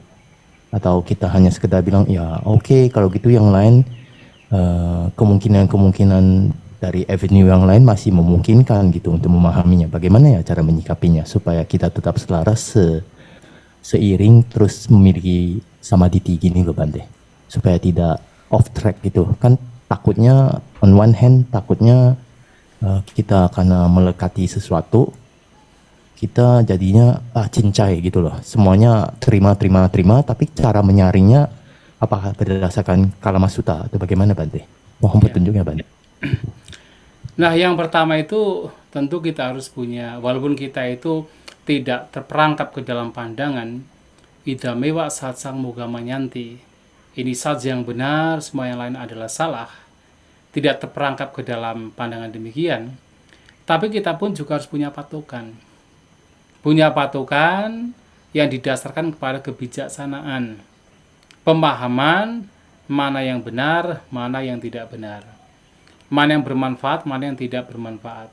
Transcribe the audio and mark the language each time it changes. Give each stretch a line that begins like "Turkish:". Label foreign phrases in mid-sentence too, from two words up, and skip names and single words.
Indonesian: Atau kita hanya sekedar bilang ya oke, kalau gitu yang lain kemungkinan dari avenue yang lain masih memungkinkan gitu untuk memahaminya. Bagaimana ya cara menyikapinya supaya kita tetap selaras seiring terus memiliki samadhi gini loh Bante, supaya tidak
English: off track
Indonesian: gitu kan. Takutnya
English: on one hand
Indonesian: kita karena melekati sesuatu kita jadinya cincai gitu loh, semuanya terima, tapi cara menyaringnya apakah berdasarkan Kalama Sutta atau bagaimana Bante? Mohon petunjuknya Bante. Nah, yang pertama itu tentu kita harus punya, walaupun kita itu tidak terperangkap ke dalam pandangan,
Pali: idamewa satsang mugama nyanti,
Indonesian: ini saja yang benar, semua yang lain adalah salah, tidak terperangkap ke dalam pandangan demikian, tapi kita pun juga harus punya patokan yang didasarkan kepada kebijaksanaan, pemahaman mana yang benar, mana yang tidak benar, mana yang bermanfaat, mana yang tidak bermanfaat.